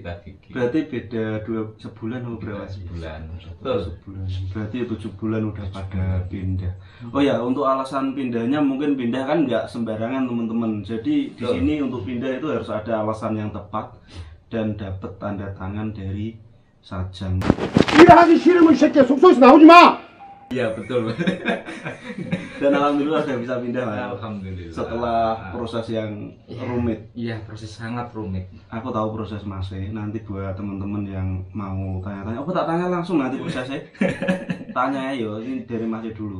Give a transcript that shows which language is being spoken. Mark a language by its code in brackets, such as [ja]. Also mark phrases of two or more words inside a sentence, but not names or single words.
[id] Berarti beda sebulan atau berapa? Sebulan. Sebulan. Berarti 7 bulan udah pada pindah. Oh ya, untuk alasan pindahnya mungkin pindah kan nggak sembarangan teman-teman. Jadi di sini untuk pindah itu harus ada alasan yang tepat dan dapat tanda tangan dari sajang. [ko] 일하기 싫으면 이 새끼야 숙소에서 나오지 마! [id] Iya betul. Dan alhamdulillah sudah bisa pindah Mas. Alhamdulillah. Setelah proses yang rumit. Iya, proses sangat rumit. Aku tahu proses Mas. Nanti buat teman-teman yang mau tanya-tanya, aku tak tanya langsung nanti prosesnya. Tanya ya, ini dari Mas dulu.